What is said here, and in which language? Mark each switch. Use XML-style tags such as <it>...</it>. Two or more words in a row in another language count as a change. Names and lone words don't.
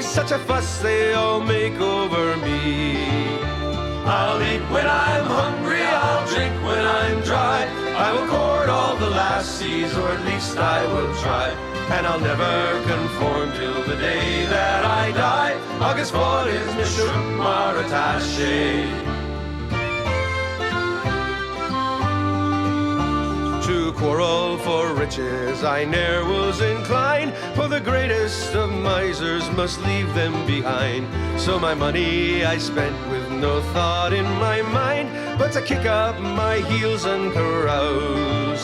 <en>Such a fuss they all make over me. I'll eat when I'm hungry, I'll drink when I'm dry. I will court all the lassies, or at least I will try. And I'll never conform till the day that I die.</en> <ga>Agus fáil me siúd mar atá sé.</ga> <en>To quarrel for riches I ne'er was inclined, for the greatest of misers must leave them behind. So my money I spent with no thought in my mind, but to kick up my heels and carouse.</en>